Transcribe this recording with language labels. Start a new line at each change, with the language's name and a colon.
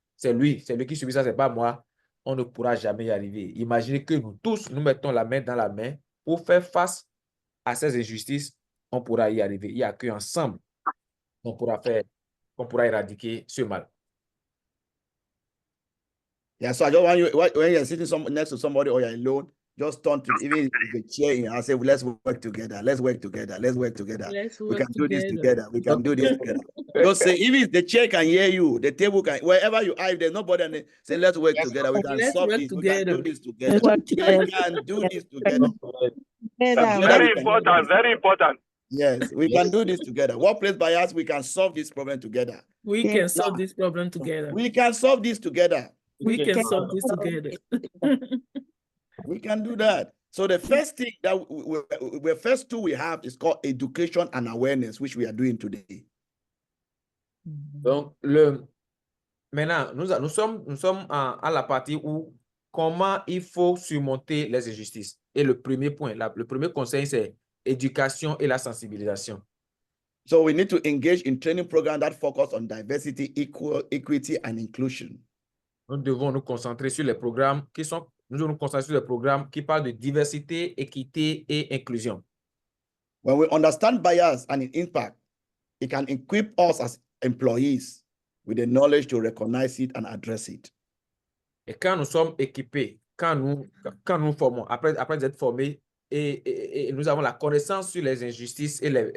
French: C'est lui qui subit ça, ce n'est pas moi. On ne pourra jamais y arriver. Imaginez que nous tous, nous mettons la main dans la main pour faire face à ces injustices, on pourra y arriver. Il n'y a qu'ensemble qu'on pourra éradiquer ce mal.
English: Yeah, so I just want you, when you're sitting next to somebody or you're alone, just turn to even the chair in and say, well, let's work together. Let's work together. Let's work together. We can do this together. We can do this together. Just say, even the chair can hear you, the table can, wherever you are, if there's nobody, and say, let's work together. We can solve this. We can do this together. We can do this together. Very important. Very important. Yes, we can do this together. Workplace bias, we can solve this problem together. We can solve this problem together. We can solve this together. We can solve this together. We can do that. So the first thing that the first tool we have is called education and awareness, which we are doing today.
French: Donc, maintenant, nous sommes à la partie où comment il faut surmonter les injustices. Et le premier point, le premier conseil, c'est éducation et la sensibilisation.
English: So we need to engage in training programs that focus on diversity, equity, and inclusion.
French: Nous devons nous concentrer sur les programmes qui parlent de diversité, équité et inclusion.
English: When we understand bias and its impact, it can equip us as employees with the knowledge to recognize it and address it.
French: Et quand nous sommes équipés, quand nous formons, après être formés, et nous avons la connaissance sur les injustices et